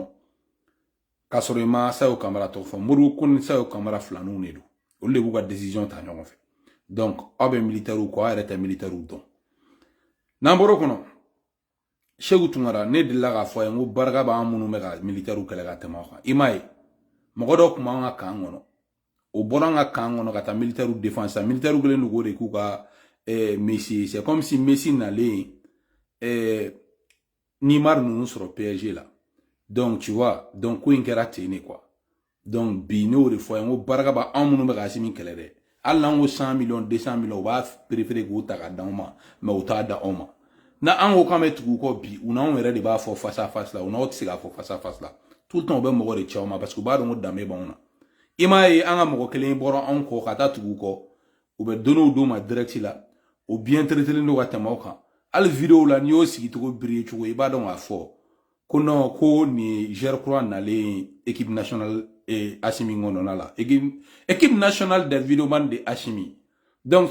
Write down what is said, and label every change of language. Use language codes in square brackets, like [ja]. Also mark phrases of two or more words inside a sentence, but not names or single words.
[bm] k'a sɔrɔ i ma Sadio Camara tɔgɔ fɔ Modibo Kone ni Sadio Camara filaninw de don olu de b'u ka décision ta ɲɔgɔn fɛ donc aw bɛ militaire kɔ aw yɛrɛ tɛ militaire dɔn n'an bɔra o kɔnɔ Sékou Tounkara ne delila k'a fɔ a ye n ko barika b'an minnu bɛ ka militaire kɛlɛ ka tɛmɛ aw kan i m'a ye mɔgɔ dɔ tun b'an ka kan kɔnɔ o bɔra an ka kan kɔnɔ ka taa [fr] militaire défense [bm] sa militaire kɛlen don k'o de k'u ka Messi [fr] c'est comme si [bm] Messi nalen Neymar ninnu sɔrɔ PSG la [fr] donc tu vois donc [bm] ko in kɛra ten ne [fr] quoi donc [bm] bi ne y'o de fɔ a ye n ko barika b'an minnu bɛ ka Assimi kɛlɛ dɛ hali n'an ko 100 millions 200 millions u b'a préféré k'o ta ka d'anw ma mais u t'a da anw ma na an ko k'an bɛ tugu u kɔ bi u n'anw yɛrɛ de b'a fɔ [fr] face à [bm] face la u n'aw tɛ se k'a fɔ [fr] face à face [bm] la [fr] tout le temps [bm] u bɛ mɔgɔ de cɛ aw ma parce que u b'a dɔn ko danbe b'anw na i m'a ye an ka mɔgɔ kelen bɔra anw kɔ ka taa tugu u kɔ u bɛ donnew d'u ma direct la o bien traitelen don ka tɛmɛ aw kan hali vidéo la n'i y'o sigi cogo biri cogo i b'a dɔn k'a fɔ ko non ko nin gère kura nalen [fr] équipe nationale [bm] Assimi kɔnɔna la [fr] équipe nationale des videoman de Assimi [bm] donc